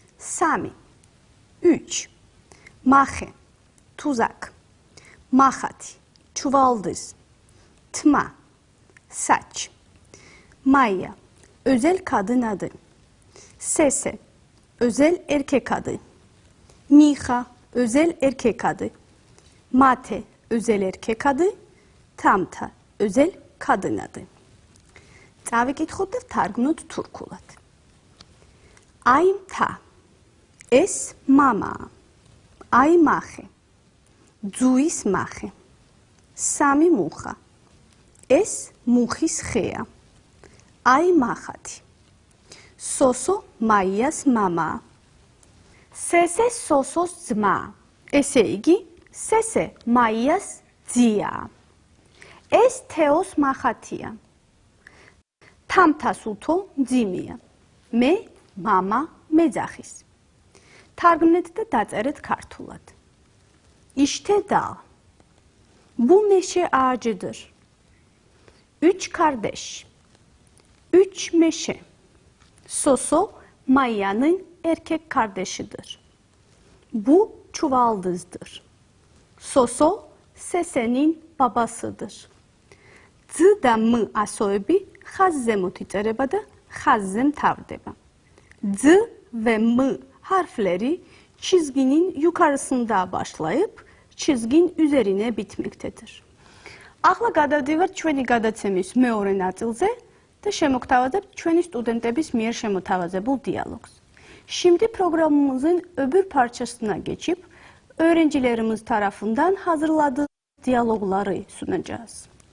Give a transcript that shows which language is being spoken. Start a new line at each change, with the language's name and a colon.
Turkish: სამი, üç, მახე, თუზაკ, მახათი, çuvaldız, tma, saç, Maya, özel kadın adı, Sese, özel erkek adı, Miha, özel erkek adı, Mate, özel erkek adı, Tamta, özel kadın adı.
Georgian: Წავიკითხოთ და ვთარგმნოთ თურქულად. აი მთა, ეს მამაა, აი მახე, ძუის მახე, სამი მუხა, ეს მუხის ხეა, აი მახათი, სოსო მაიას მამაა, სესე სოსოს ძმაა, ესე იგი, სესე მაიას ძიაა, ეს თეოს მახათია, თამთას უთო მძიმეა, მე მამა მეძახის. თარგმნეთ და დაწერეთ ქართულად.
Turkish: İşte dağ. Bu meşe ağacıdır. 3 kardeş. 3 meşe. Soso Maya'nın erkek kardeşidir. Bu çuvaldızdır. Soso Sese'nin babasıdır.
Georgian: Z da M asოები ხაზზე მითიწერება და ხაზზე მთავრდება.
Turkish: Z ve M harfleri çizginin yukarısında başlayıp çizgin üzerine bitmektedir.
Georgian: Ახლა გადავდივართ ჩვენი გადაცემის მეორე ნაწილზე და შემოგთავაზებთ ჩვენი სტუდენტების მიერ შემოთავაზებულ დიალოგს.
Turkish: Şimdi programımızın öbür parçasına geçip öğrencilerimiz tarafından hazırladığı diyalogları sunacağız.